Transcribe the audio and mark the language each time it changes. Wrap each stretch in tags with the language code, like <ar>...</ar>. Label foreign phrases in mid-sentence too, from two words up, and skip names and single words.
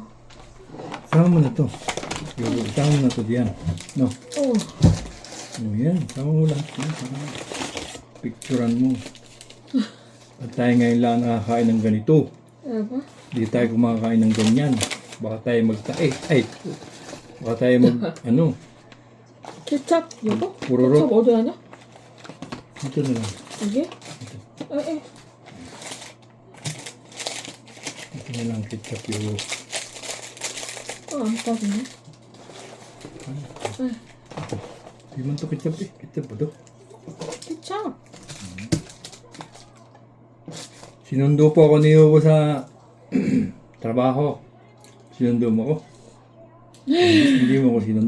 <tl>Sama mo na to. Sama mo na to diyan. No.</tl> <ko>어.</ko> <tl>O yan. Sama mo lang. Picturan mo. At tayo ngayon lang nakakain ng ganito.</tl> <ko>여보.</ko> <tl>Hindi tayo kumakain ng ganyan. Baka tayo baka tayo ano.</tl> <ko>케찹 여보? 우르르. 케찹 어디 하냐?</ko> <tl>Ito na lang.</tl> <ko>여기?</ko> <tl>Ito na lang ketchup yung</tl> <ko>안 빠지네.</ko> <tl>Di man to ketchup eh. Ketchup ba to?</tl> <ko>케찹.</ko> <tl>Sinundo po ako ni Hugo sa trabaho. Sinundo mo ko. Hindi mo ko sinundo.</tl>